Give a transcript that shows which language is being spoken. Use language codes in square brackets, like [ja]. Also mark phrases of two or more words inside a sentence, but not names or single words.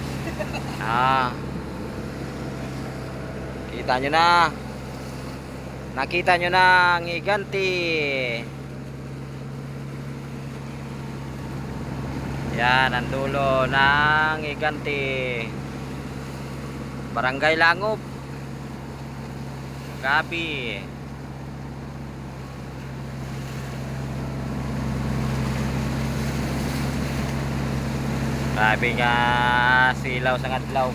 [tl] Ah, kita nyo na. Nakita nyo na ang higante. Yan ang dulo ng higante. Barangay Langob, Gabi. [hil] Grabe nga silaw sa adlaw.